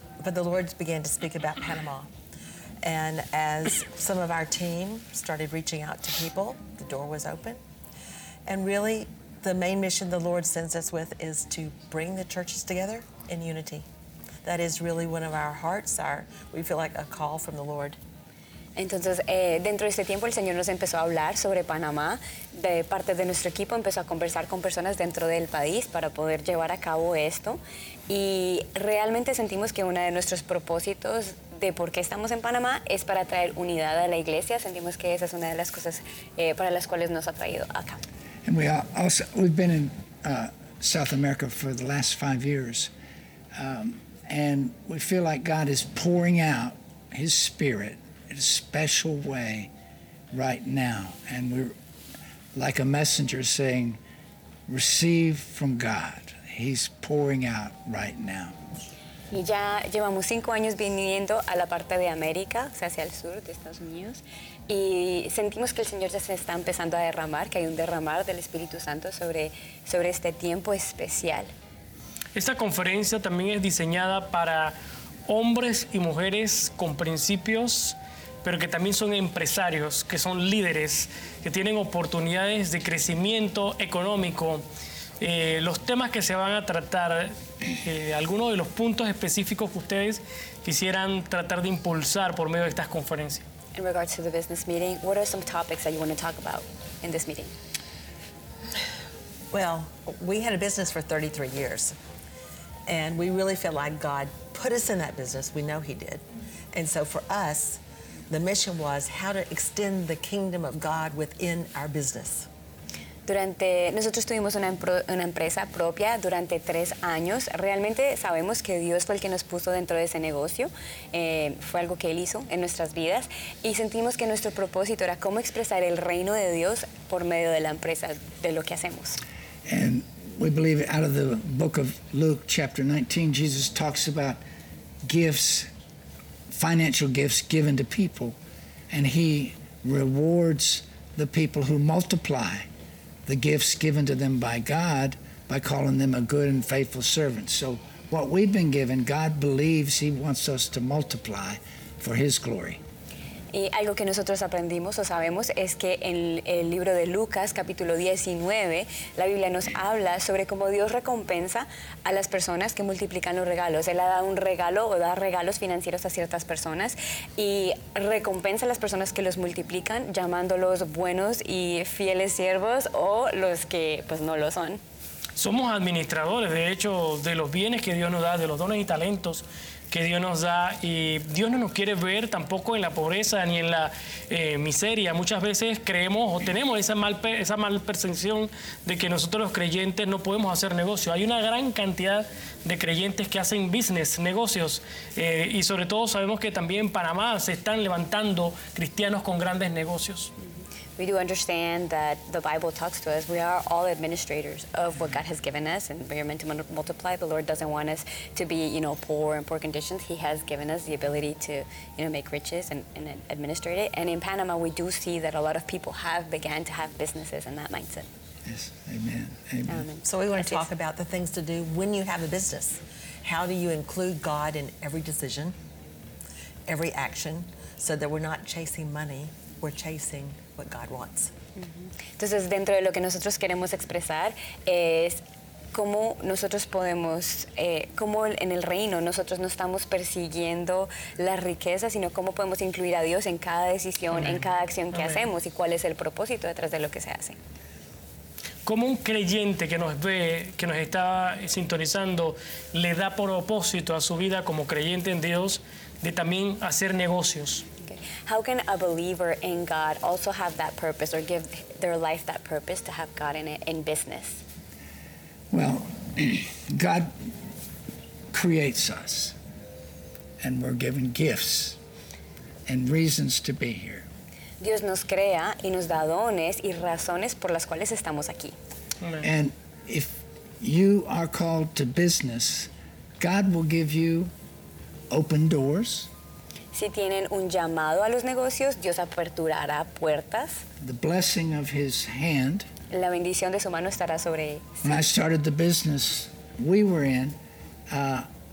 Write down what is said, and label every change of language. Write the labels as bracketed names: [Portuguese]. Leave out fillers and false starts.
[English] But the Lord began to speak about Panama. And as some of our team started reaching out to people, the door was open. And really, the main mission the Lord sends us with is to bring the churches together in unity. That is really one of our hearts, we feel like a call from the Lord. [Spanish] Entonces, dentro de este tiempo, el Señor nos empezó a hablar sobre Panamá. De parte de nuestro equipo, empezó a conversar con personas dentro del país para poder llevar a cabo esto. Y realmente sentimos que uno de nuestros propósitos de por qué estamos en Panamá es para traer unidad a la iglesia. Sentimos que esa es una de las cosas para las cuales nos ha traído acá. [English] And we are also, we've been in South America for the last 5 years. And we feel like God is pouring out His Spirit in a special way right now. And we're like a messenger saying, receive from God. He's pouring out right now. [Spanish] Y ya llevamos 5 años viniendo a la parte de América, o sea, hacia el sur de Estados Unidos, y sentimos que el Señor ya se está empezando a derramar, que hay un derramar del Espíritu Santo sobre este tiempo especial. Esta conferencia también es diseñada para hombres y mujeres con principios, pero que también son empresarios, que son líderes, que tienen oportunidades de crecimiento económico. Los temas que se van a tratar, algunos de los puntos específicos que ustedes quisieran tratar de impulsar por medio de estas conferencias. [English] In regards to the business meeting, what are some topics that you want to talk about in this meeting? Well, we had a business for 33 years, and we really feel like God put us in that business. We know He did. And so for us, the mission was how to extend the kingdom of God within our business. [Spanish] Nosotros tuvimos una empresa propia durante 3 años. Realmente sabemos que Dios fue el que nos puso dentro de ese negocio. Fue algo que Él hizo en nuestras vidas. Y sentimos que nuestro propósito era cómo expresar el reino de Dios por medio de la empresa, de lo que hacemos. [English] And we believe out of the book of Luke, chapter 19, Jesus talks about gifts, financial gifts given to people. And He rewards the people who multiply the gifts given to them by God by calling them a good and faithful servant. So what we've been given, God believes He wants us to multiply for His glory. [Spanish] Y algo que nosotros aprendimos o sabemos es que en el libro de Lucas, capítulo 19, la Biblia nos habla sobre cómo Dios recompensa a las personas que multiplican los regalos. Él ha dado un regalo o da regalos financieros a ciertas personas y recompensa a las personas que los multiplican, llamándolos buenos y fieles siervos o los que pues no lo son. Somos administradores, de hecho, de los bienes que Dios nos da, de los dones y talentos que Dios nos da, y Dios no nos quiere ver tampoco en la pobreza ni en la miseria. Muchas veces creemos o tenemos esa mal percepción de que nosotros los creyentes no podemos hacer negocio. Hay una gran cantidad de creyentes que hacen business, negocios, y sobre todo sabemos que también en Panamá se están levantando cristianos con grandes negocios. [English] We do understand that the Bible talks to us. We are all administrators of what God has given us, and we are meant to multiply. The Lord doesn't want us to be, you know, poor and poor conditions. He has given us the ability to, you know, make riches and administrate it. And in Panama, we do see that a lot of people have began to have businesses in that mindset. Yes, amen, amen. So we want to talk about the things to do when you have a business. How do you include God in every decision, every action, so that we're not chasing money, we're chasing what God wants. [Spanish] Entonces, dentro de lo que nosotros queremos expresar es cómo nosotros podemos, cómo en el reino nosotros no estamos persiguiendo la riqueza, sino cómo podemos incluir a Dios en cada decisión, en cada acción que hacemos, y cuál es el propósito detrás de lo que se hace. ¿Cómo un creyente que nos ve, que nos está sintonizando, le da propósito a su vida como creyente en Dios de también hacer negocios? [English] How can a believer in God also have that purpose or give their life that purpose to have God in it in business? Well, God creates us and we're given gifts and reasons to be here. [Spanish] Dios nos crea y nos da dones y razones por las cuales estamos aquí. [English] And if you are called to business, God will give you open doors. [Spanish] Si tienen un llamado a los negocios, Dios aperturará puertas. [English] The blessing of His hand. [Spanish] La bendición de su mano estará sobre él. [English] When I started the business we were in,